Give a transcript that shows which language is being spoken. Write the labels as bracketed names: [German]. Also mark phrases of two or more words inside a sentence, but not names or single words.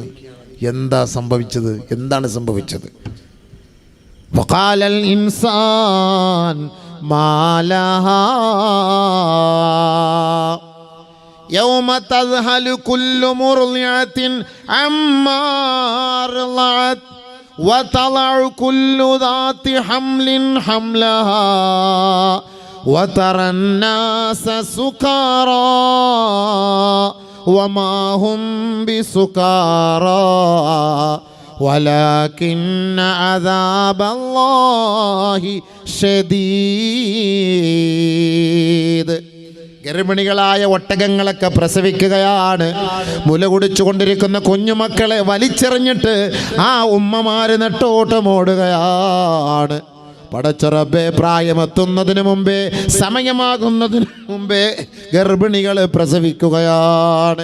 [Malayalam] എന്താണ് സംഭവിച്ചത്? [Arabic] وقال الإنسان ما لها يوم تذهل كل مرضعة عما أرضعت وتضع كل ذات حمل حملها وترى الناس سكارى وما هم بسكارى ولكن عذاب الله شديد. [Malayalam] ഗർഭിണികളായ ഒട്ടകങ്ങളൊക്കെ പ്രസവിക്കുകയാണ്. മുല കുടിച്ചുകൊണ്ടിരിക്കുന്ന കുഞ്ഞുമക്കളെ വലിച്ചെറിഞ്ഞിട്ട് ആ ഉമ്മമാര് നെട്ടോട്ടമോടുകയാണ്. പടച്ചറബേ, പ്രായമെത്തുന്നതിന് മുമ്പേ, സമയമാകുന്നതിന് മുമ്പേ ഗർഭിണികൾ പ്രസവിക്കുകയാണ്.